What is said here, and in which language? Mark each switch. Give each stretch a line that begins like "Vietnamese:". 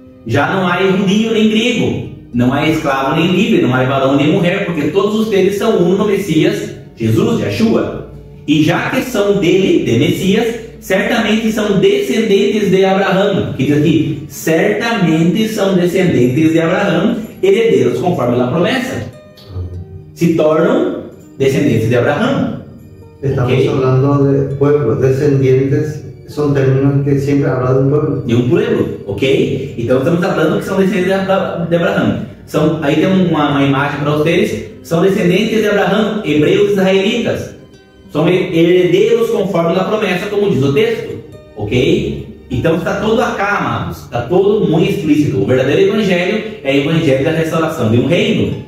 Portuguese: Já não há judeu nem grego, não há escravo nem livre, não há varão nem mulher, porque todos vocês são um no Messias, Jesus, Yeshua. E já que são dele, de Messias, certamente são descendentes de Abraão. Que diz aqui: certamente são descendentes de Abraão, herdeiros conforme a promessa. Se tornam descendentes de Abraão.
Spanish: Estamos hablando de pueblo, descendientes, son términos que siempre hablan de un pueblo. De um pueblo, ok?
Portuguese: Então estamos falando que são descendentes de Abraão. Aí tem uma imagem para vocês. São descendentes de Abraão, hebreus israelitas. São herdeiros conforme a promessa, como diz o texto, ok? Então está todo acá, amados. Está todo muito explícito. O verdadeiro evangelho é o evangelho da restauração de um reino.